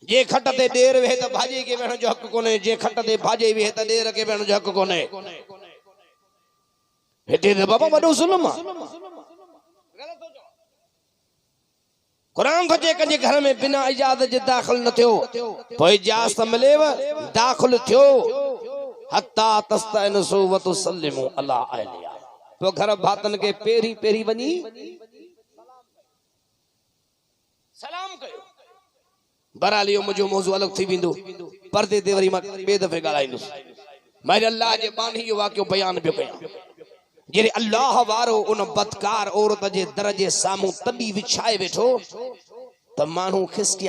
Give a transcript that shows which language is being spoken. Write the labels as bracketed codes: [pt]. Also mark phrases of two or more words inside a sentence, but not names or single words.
[sd] जे खट ते ॾेर वेहे त भाॼी खे वेहण जो हक़ कोन्हे, जे खट ते भाॼी वेहे त ॾेर खे वेहण जो हक़ कोन्हे। हिते त बाबा वॾो ज़ुल्म आहे। क़ुरान थो चए कंहिंजे घर में बिना इजाज़त जे दाख़िल न थियो, पोइ इजाज़त मिलेव दाख़िल थियो। [ar] حتى تستأنسوا وتسلموا على أهلها, [sd] पोइ घर भातन खे पहिरीं पहिरीं वञी सलाम कयो। बहरहाल इहो मुंहिंजो मौज़ू अलॻि थी वेंदो, पर्दे ते वरी मां ॿिए दफ़े ॻाल्हाईंदुसि। मां अल्लाह जे बानी इहो वाक़ियो बयान पियो कयां। जॾहिं अल्लाह वारो उन बदकार औरत जे दर जे साम्हूं तॾी विछाए वेठो त माण्हू खिसकिया।